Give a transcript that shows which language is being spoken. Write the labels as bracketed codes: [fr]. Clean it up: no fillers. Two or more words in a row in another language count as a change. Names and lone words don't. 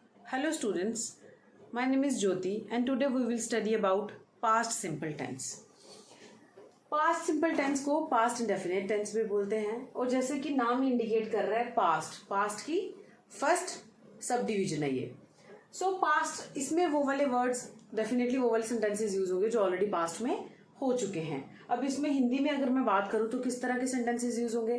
[en] Hello students, my name is Jyoti and today we will study about past simple tense. Past simple tense [hi] को [en] past indefinite tense [hi] भी बोलते हैं और जैसे कि नाम इंडिकेट कर रहा है past की [en] first sub division [hi] है ये. [en] so past [hi] इसमें वो वाले [en] words definitely [hi] वो वाले [en] sentences use [hi] होंगे जो [en] already past [hi] में हो चुके हैं. अब इसमें हिंदी में अगर मैं बात करूँ तो किस तरह के [en] sentences use [hi] होंगे.